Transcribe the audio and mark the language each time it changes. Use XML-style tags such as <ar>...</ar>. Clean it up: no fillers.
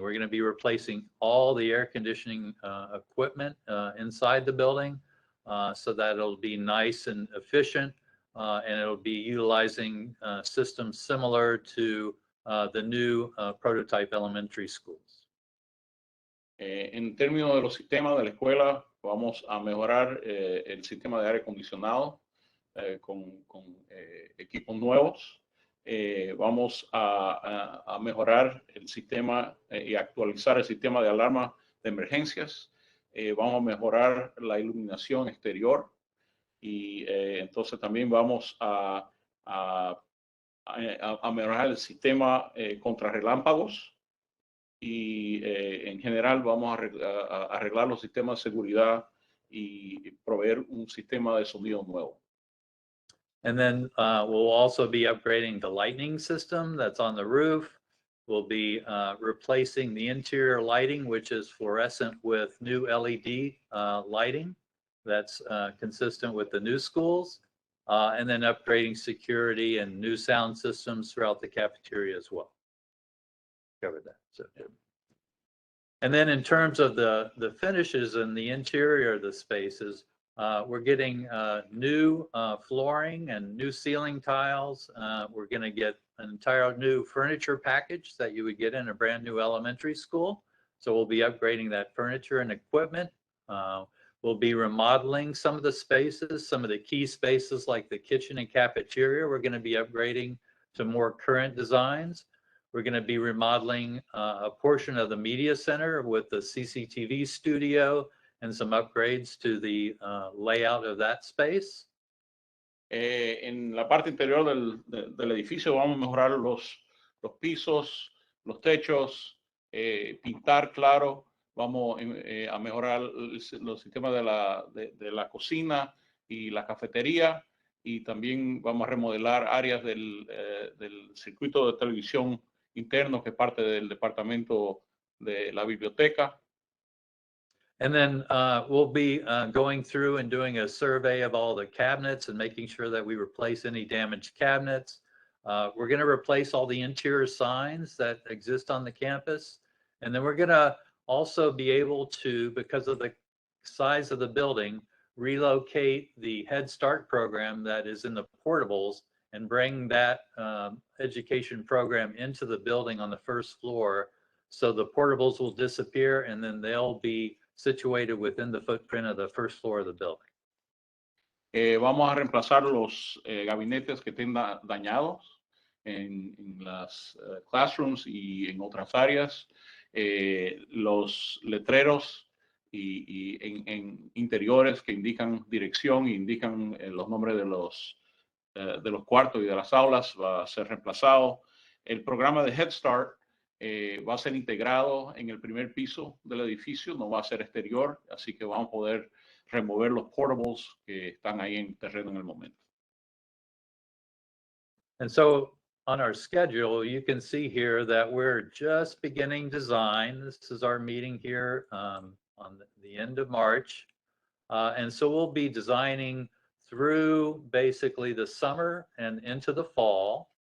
<en>We're going to be replacing all the air conditioning equipment inside the building so that it'll be nice and efficient, and it'll be utilizing systems similar to the new prototype elementary schools.</en> <es>En términos de los sistemas de la escuela, vamos a mejorar el sistema de aire acondicionado con equipos nuevos. Vamos a mejorar el sistema y actualizar el sistema de alarma de emergencias. Vamos a mejorar la iluminación exterior y entonces también vamos a mejorar el sistema contra relámpagos. Y en general vamos a arreglar los sistemas de seguridad y proveer un sistema de sonido nuevo.</es> <en>And then we'll also be upgrading the lighting system that's on the roof. We'll be replacing the interior lighting, which is fluorescent, with new LED lighting that's consistent with the new schools, and then upgrading security and new sound systems throughout the cafeteria as well. Covered that. So, and then in terms of the finishes in the interior of the spaces, we're getting new flooring and new ceiling tiles. We're going to get an entire new furniture package that you would get in a brand new elementary school. So we'll be upgrading that furniture and equipment. We'll be remodeling some of the spaces, some of the key spaces like the kitchen and cafeteria. We're going to be upgrading to more current designs. We're going to be remodeling a portion of the media center with the CCTV studio and some upgrades to the layout of that space.</en> <es>En la parte interior del edificio vamos a mejorar los pisos, los techos, pintar claro. Vamos a mejorar los sistemas de la cocina y la cafetería, y también vamos a remodelar áreas del circuito de televisión interno que es parte del departamento de la biblioteca.</es> <en>And then we'll be going through and doing a survey of all the cabinets and making sure that we replace any damaged cabinets. We're going to replace all the interior signs that exist on the campus. And then we're going to also be able to, because of the size of the building, relocate the Head Start program that is in the portables and bring that education program into the building on the first floor. So the portables will disappear and then they'll be situated within the footprint of the first floor of the building.</en> <es>Vamos a reemplazar los gabinetes que estén dañados en las classrooms y en otras áreas, los letreros y en interiores que indican dirección e indican los nombres de los cuartos y de las aulas va a ser reemplazado. El programa de Head Start va a ser integrado en el primer piso del edificio, no va a ser exterior, así que vamos a poder remover los portables que están ahí en terreno en el momento.</es> <en>And so on our schedule, you can see here that we're just beginning design. This is our meeting here on the end of March. And so we'll be designing through basically the summer and into the fall.</en>